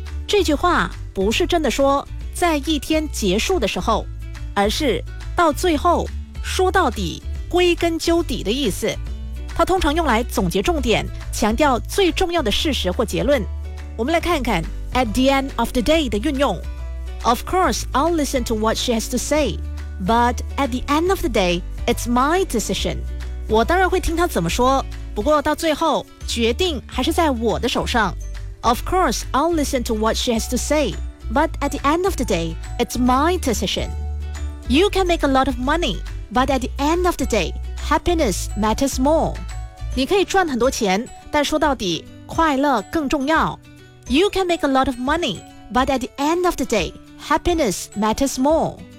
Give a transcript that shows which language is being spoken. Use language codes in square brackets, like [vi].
[zh] 这句话不是真的说在一天结束的时候，而是到最后，说到底，归根究底的意思。它通常用来总结重点，强调最重要的事实或结论。我们来看看 at the end of the day 的运用。 [en] Of course, I'll listen to what she has to say, but at the end of the day, it's my decision. [zh] 我当然会听她怎么说，不过到最后，决定还是在我的手上。 [en] Of course, I'll listen to what she has to say, but at the end of the day, it's my decision. You can make a lot of money, but at the end of the day,Happiness matters more. [zh] 你可以赚很多钱，但说到底，快乐更重要。 [en] You can make a lot of money, but at the end of the day, happiness matters more.